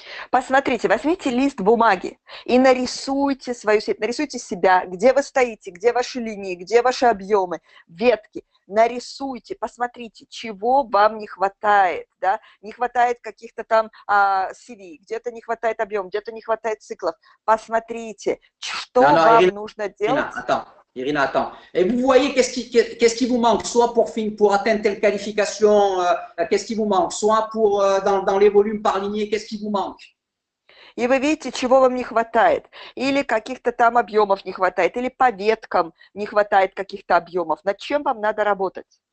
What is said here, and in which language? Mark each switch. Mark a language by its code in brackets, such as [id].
[ru] Посмотрите, возьмите лист бумаги и нарисуйте свою сеть, нарисуйте себя, где вы стоите, где ваши линии, где ваши объемы, ветки. Нарисуйте, посмотрите, чего вам не хватает, да, не хватает каких-то там CV, где-то не хватает объема, где-то не хватает циклов. Посмотрите, что вам нужно делать. [fr] Irina, attends. Et vous voyez qu'est-ce qui vous manque, soit pour atteindre telle qualification, qu'est-ce qui vous manque, soit pour dans les volumes par lignée, qu'est-ce qui vous manque. [ru] И вы видите, чего вам не хватает. Или каких-то там объемов не хватает, или по веткам не хватает каких-то объемов. Над чем вам надо работать?